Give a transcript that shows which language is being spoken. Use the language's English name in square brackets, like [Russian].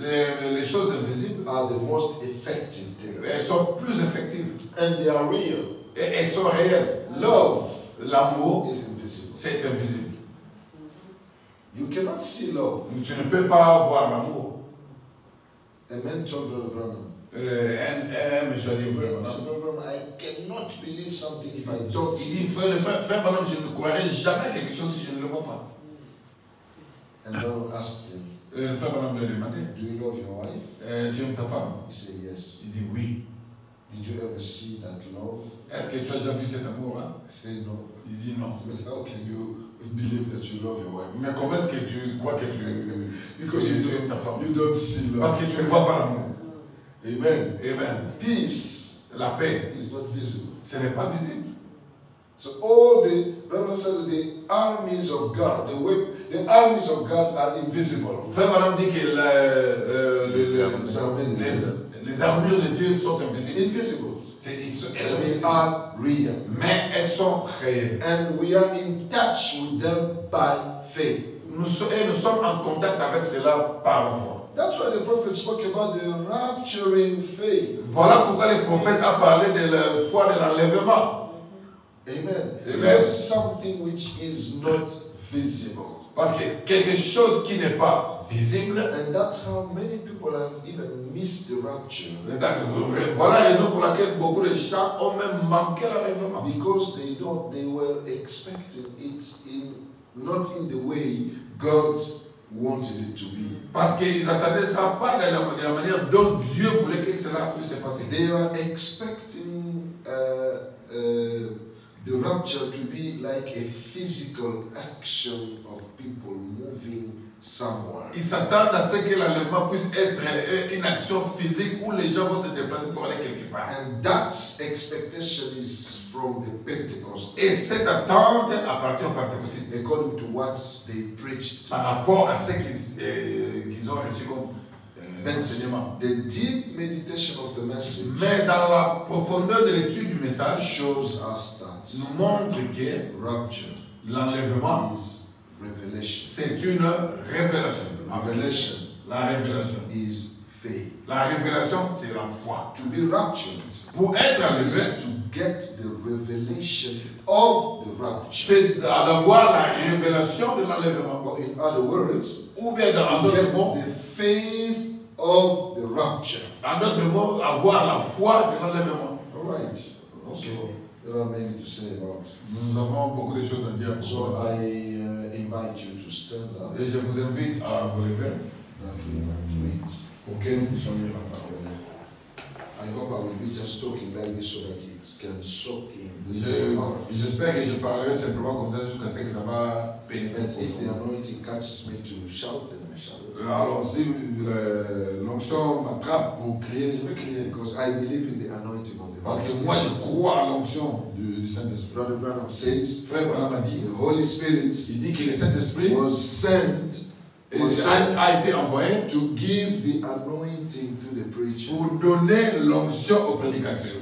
[French] Les choses invisibles, [English] are the most effective [French] elles [English] things. [French] sont plus effectives. [English] And they are real. [French] Et elles sont réelles. [English] Love [French] L'amour, [English] is invisible. [French] c'est invisible. [English] You cannot see love. [French] Tu ne peux pas voir l'amour. [English] A man told Brother Branham, [French] Un monsieur a dit, frère [English] Brother Branham, I cannot believe something if I don't [French] il [English] see it. [French] frère Branham, je ne croirai jamais quelque chose si je ne le vois pas. [English] And Brother asked him, [French] Frère Branham lui a demandé, [English] do you love your wife? [French] tu aimes ta femme? [English] He said, yes. [French] Il dit oui. [English] Did you ever see that love? [French] Est-ce que tu as déjà vu cet amour-là? [English] He said, no. [French] Il dit non. [English] But how can you believe that you love your wife? [French] Mais comment est-ce que tu crois que tu [English] Because [French] tu [English] you [French] aimes ta femme? [English] don't see love. [French] Parce que tu ne vois pas l'amour. [English] Amen. [French] Amen. [English] Peace [French] La paix, [English] is not visible. [French] ce n'est pas visible. [English] So all the Brother said the armies of God, the armies of God are invisible. [French] Frère Branham dit que les armures de Dieu sont invisibles. [English] Invisible. [French] Elles sont [English] And they [French] visibles. [English] are real. [French] Mais elles sont réelles. [English] And we are in touch with them by faith. [French] Nous sommes en contact avec cela par la foi. [English] That's why the prophet spoke about the rapturing faith. [French] Voilà pourquoi le prophète a parlé de la foi de l'enlèvement. [English] Amen. [French] Amen. [English] Because it's something which is not visible. [French] Parce que quelque chose qui n'est pas visible, [English] And that's how many people have even missed the rapture. [French] voilà la raison pour laquelle beaucoup de gens ont même manqué l'enlèvement. [English] Because they were expecting it not in the way God wanted it to be. [French] Parce qu'ils attendaient ça pas de la manière dont Dieu voulait que cela puisse se passer. [English] They are expecting the rapture to be like a physical action of people moving somewhere. [French] Ils s'attendent à ce que l'enlèvement puisse être une action physique où les gens vont se déplacer pour aller quelque part. [English] And that expectation is from the Pentecost. [French] Et cette attente appartient aux pentecôtistes. [English] According to what they preached. [French] Par rapport à ce qu'ils ont reçu comme enseignement. [English] The deep meditation of the message [French] Mais dans la profondeur de l'étude du message, [English] shows us that [French] nous montre que [English] rapture [French] l'enlèvement, [English] is revelation. [French] c'est une révélation. [English] Revelation [French] La révélation. [English] is faith. [French] La révélation, c'est la foi. [English] To be raptured [French] Pour être enlevé, [English] is to get the revelation of the rapture. [French] c'est d'avoir la révélation de l'enlèvement. [English] Or in other words, [French] Ou bien dans [English] to [French] d'autres [English] get [French] mots, [English] the faith of the rapture. [French] en d'autres mots, avoir la foi de l'enlèvement. [English] All right. [French] Okay. [English] So there are many to say about. [French] Nous avons beaucoup de choses à dire [English] So [French] pour ça. [English] I invite you to stand up. [French] Et je vous invite à vous lever [English] That we might read. [French] pour que nous puissions lire la parole. [English] I hope I will be just talking like this so that it can soak in your heart. [French] J'espère que je parlerai simplement comme ça jusqu'à ce que ça va pénétrer. [English] That if the anointing catches me to shout, then I shout. [French] Alors si l'onction m'attrape pour crier, je vais crier. [English] Because I believe in the anointing of the [French] Parce que [English] Holy [French] moi je [English] Spirit. [French] crois à l'onction du Saint-Esprit. [English] Brother Branham says [French] Frère Branham a dit, [English] the Holy Spirit [French] il dit que le Saint-Esprit [English] was sent [French] a été envoyé [English] to give the anointing to the preacher. [French] pour donner l'onction au prédicateur.